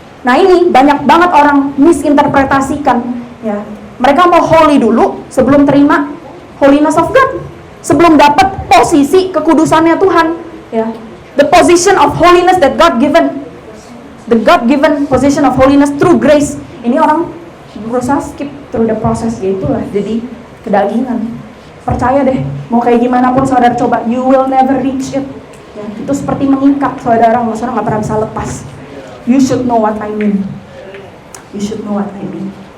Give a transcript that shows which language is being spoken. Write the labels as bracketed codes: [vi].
[id] Nah ini banyak banget orang misinterpretasikan. Ya. Mereka mau holy dulu sebelum terima holiness of God. Sebelum dapat posisi kekudusannya Tuhan. [en] Ya. The position of holiness that God given. The God-given position of holiness through grace. [id] Ini orang berusaha [en] skip through the process, [id] ya itulah jadi kedagingan. Percaya deh, mau kayak gimana pun saudara coba, [en] you will never reach it. [id] Ya, itu seperti mengikat saudara nggak pernah bisa lepas. [en] You should know what I mean. You should know what I mean.